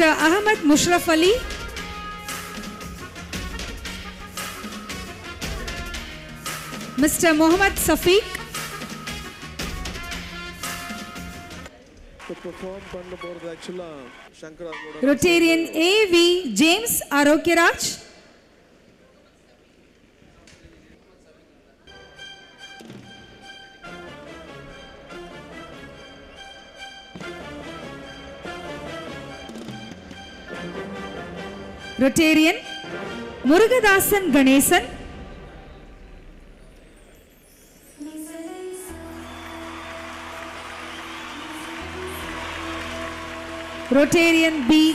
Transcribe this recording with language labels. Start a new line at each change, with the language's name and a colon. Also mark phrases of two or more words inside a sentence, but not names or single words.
English: Ahmad Mushraf Ali, Mr. Mohammad Safiq, Rotarian A.V. James Arokyaraj, Rotarian Murugadasan Ganesan, Rotarian B.